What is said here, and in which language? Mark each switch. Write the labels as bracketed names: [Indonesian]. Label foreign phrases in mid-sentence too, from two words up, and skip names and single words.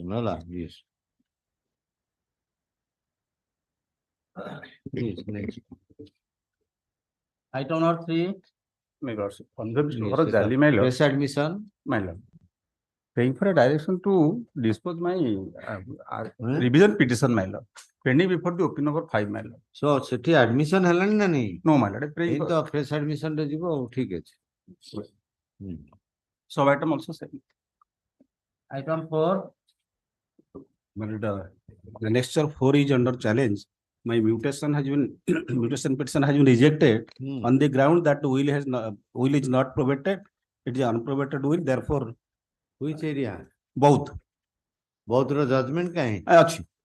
[English] ହେଲା, yes. Yes, next. Item number 3. My lordship, conveyance Yes, for sir. Jali, my lord. Fresh admission. My lord. Paying for a direction to dispose my revision petition, my lord. Pending before the OP number 5, my lord. [Odia] So ସେଠି admission ହେଲାଣି ନା ନାହିଁ? No, my lord. Praying ଏଇ [English] for [Odia] ତ [English] fresh admission [Odia] ରେ ଯିବ ଆଉ ଠିକ ଅଛି। [English] sub item also same. Item 4. But annexure 4 is under challenge. My mutation has been mutation petition has been rejected on the ground that will is not probated. It is unprobated will. Therefore, which area? both. [Odia] Both ର judgment କାହିଁ? ଅଛି।